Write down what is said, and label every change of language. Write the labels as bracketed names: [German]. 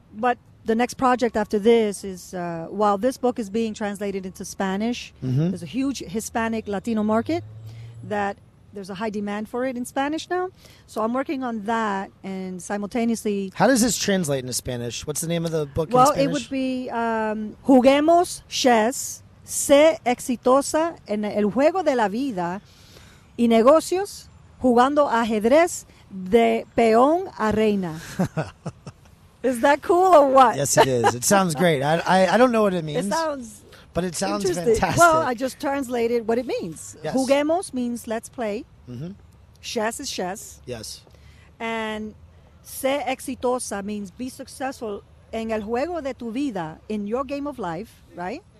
[English] But the next project after this is, while this book is being translated into Spanish, there's a huge Hispanic Latino market that there's a high demand for it in Spanish now. So I'm working on that, and simultaneously... How does this translate into Spanish? What's the name of the book in Spanish? [Spanish] Well, it would be Juguemos Chess, sé exitosa en el juego de la vida y negocios jugando ajedrez de peón a reina. [English] Is that cool or what? Yes, it is. It sounds great. I don't know what it means. But it sounds fantastic. Well, I just translated what it means. Yes. Juguemos means let's play. Chess is chess. Yes. And [Spanish] sé exitosa [English] means be successful [Spanish] en el juego de tu vida, [English] in your game of life, right?